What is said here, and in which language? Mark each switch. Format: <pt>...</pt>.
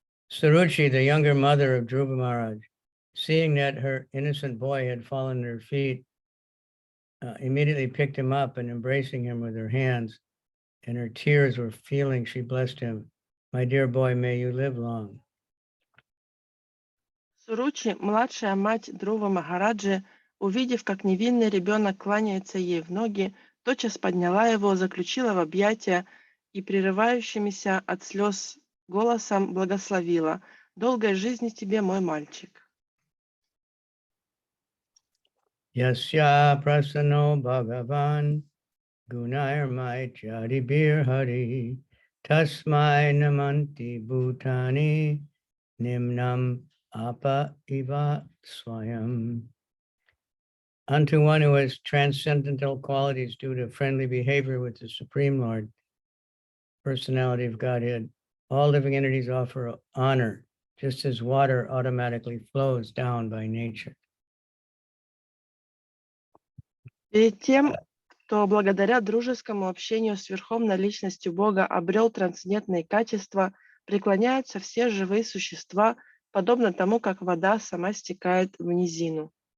<en>Suruchi, the younger mother of Dhruva Maharaj, seeing that her innocent boy had fallen at her feet, immediately picked him up and embracing him with her hands, and her tears were feeling, she blessed him. My dear boy, may you live long.</en> <ru>Суручи, младшая мать Dhruva Махараджи, увидев, как невинный ребенок кланяется ей в ноги, тотчас подняла его, заключила в объятия и прерывающимися от слез голосом благословила: «Долгой жизни тебе, мой мальчик».</ru> <sa>Yasya prasano bhagavan gunairmai charibir hari tasmai namanti bhutani nimnam apa iva swayam.</sa> <en>Unto one who has transcendental qualities due to friendly behavior with the Supreme Lord, personality of Godhead, all living entities offer honor, just as water automatically flows down by nature.</en> <ru>Перед тем, кто благодаря дружескому общению с Верховной Личностью Бога обрел трансцендентные качества, преклоняются все живые существа, подобно тому, как вода сама стекает в низину.</ru>